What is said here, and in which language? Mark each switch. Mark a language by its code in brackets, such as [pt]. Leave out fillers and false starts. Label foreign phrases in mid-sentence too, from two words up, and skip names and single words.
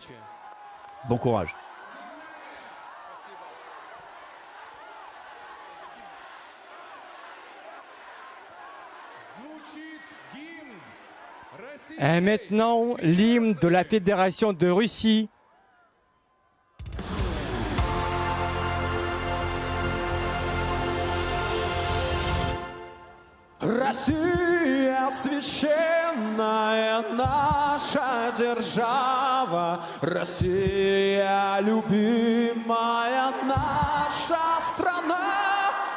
[fr] Bon courage. Et maintenant, l'hymne de la Fédération de Russie. [ru] Россия священная наша держава, Россия любимая наша страна,